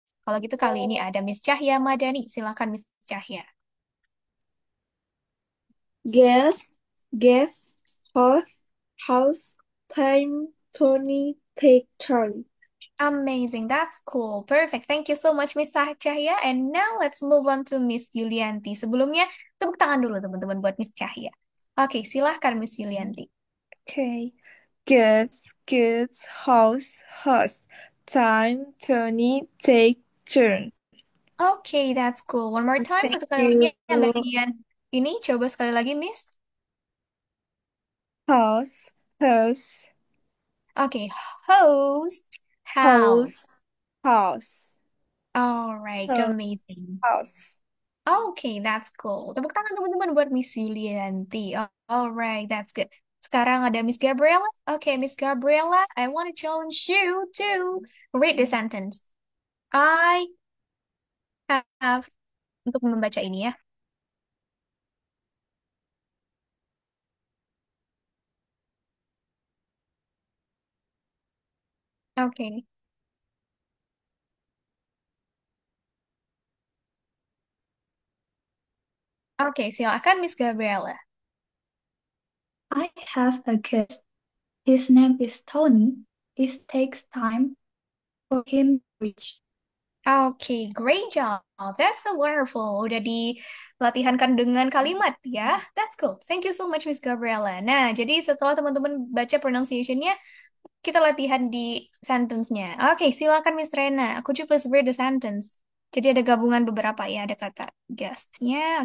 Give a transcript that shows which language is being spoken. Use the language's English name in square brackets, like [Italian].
[Indonesian] Kalau gitu kali ini ada Miss Cahya Madani. Silakan Miss Cahya. [English] Guess, guess, house, time, Tony, take turn. Amazing, that's cool, perfect. Thank you so much Miss Cahya. And now let's move on to Miss Yulianti. [Indonesian] Sebelumnya tepuk tangan dulu teman-teman buat Miss Cahya. Oke, silahkan Miss Yulianti. [English] Okay. Guest, guest, house, time, Tony, take, turn. Oke, that's cool. One more time, Thank [Indonesian] satu kali lagi [English] you. [Indonesian] yang bagian ini. Coba sekali lagi, Miss. [English] House, house, Okay, host, house. House. House. All right, House. amazing. House. Okay, that's cool. [Indonesian] Tepuk tangan teman-teman buat Miss Yulianti. [English] Oh, alright, that's good. [Indonesian] Sekarang ada [English] Miss Gabriella. Okay, Miss Gabriella, I want to challenge you to read the sentence. [Indonesian] I have, untuk membaca ini ya. [English] Okay. [Indonesian] Okay, silakan Miss Gabriella. [English] I have a guest. His name is Tony. It takes time for him to reach. Okay, great job. That's so wonderful. [Indonesian] Udah dilatihankan dengan kalimat ya. [English] That's cool. Thank you so much, [Indonesian] Miss Gabriella. Nah, jadi setelah teman-teman baca pronunciation-nya, kita latihan di sentence-nya. Oke, silakan Miss Rena. [English] Could you please read the sentence? [Indonesian] Jadi ada gabungan beberapa ya, ada kata guest-nya.